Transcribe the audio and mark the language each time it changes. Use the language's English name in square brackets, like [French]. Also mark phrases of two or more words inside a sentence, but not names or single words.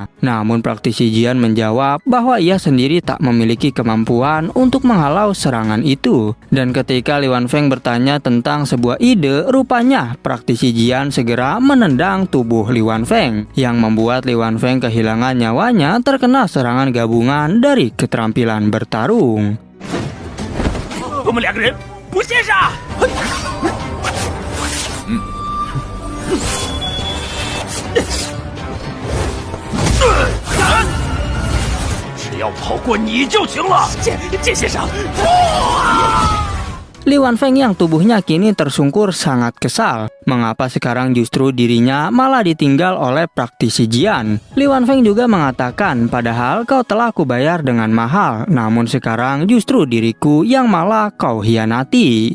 [Indonesian] Namun praktisi Jian menjawab bahwa ia sendiri tak memiliki kemampuan untuk menghalau serangan itu. Dan ketika Li Wanfeng bertanya tentang sebuah ide, rupanya praktisi Jian segera menendang tubuh Li Wanfeng yang membuat Li Wanfeng kehilangan nyawanya terkena serangan gabungan dari keterampilan bertarung. [Chinese] 我们2个人不线上。只要跑过你就行了。剑先生， [Indonesian] Li Wanfeng yang tubuhnya kini tersungkur sangat kesal. Mengapa sekarang justru dirinya malah ditinggal oleh praktisi Jian? Li Wanfeng juga mengatakan, padahal kau telah kubayar dengan mahal, namun sekarang justru diriku yang malah kau hianati.